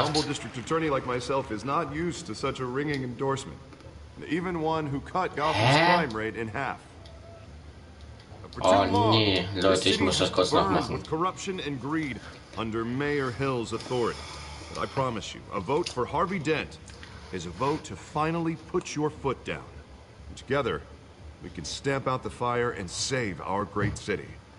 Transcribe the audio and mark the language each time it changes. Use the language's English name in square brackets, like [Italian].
[English] A humble district attorney like myself is not used to such a ringing endorsement. Even one who cut Gotham's crime rate in half. [German] Oh nee, Leute, ich muss das kurz nachmachen. [English] With corruption and greed under Mayor Hill's authority. But I promise you, a vote for Harvey Dent is a vote to finally put your foot down. And together, we can stamp out the fire and save our great city.